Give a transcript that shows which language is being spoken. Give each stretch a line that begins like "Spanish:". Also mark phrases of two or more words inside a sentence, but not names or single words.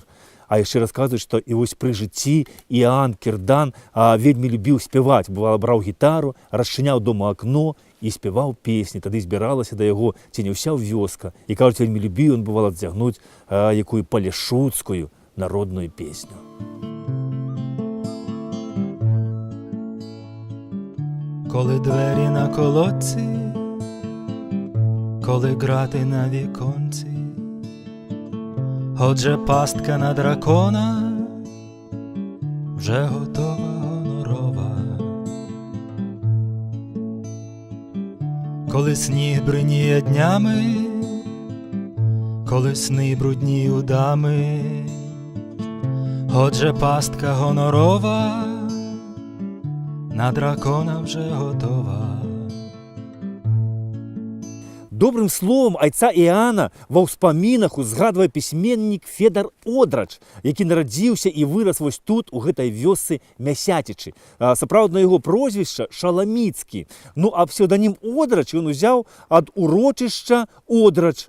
Belarusian: А яшчэ расказваюць, што і вось пры жыцці Іоанн Кірдан вельмі любіў спяваць. Бывала, браў гітару, расчыняў дома акно і спяваў песні. Тады збіралася да яго ці не ўся вёска. І кажуць, вельмі любіў ён, бывала, адзягнуць якую палешуцкую народную песню.
Ukrainian: Коли двері на колодці, коли грати на віконці, отже пастка на дракона вже готова гонорова. Коли сніг бриніє днями, коли сни брудні у дами, отже пастка гонорова на дракона вже готова.
Belarusian: Добрым словам айца Іоанна ва ўспамінах узгадвае пісьменнік Федар Одрач, які нарадзіўся і вырас вось тут, у гэтай вёсцы Мясяцічы. Сапраўднае яго прозвішча Шаламіцкі. Ну, а псеўданім Одрач ён узяў ад урочышча Одрач.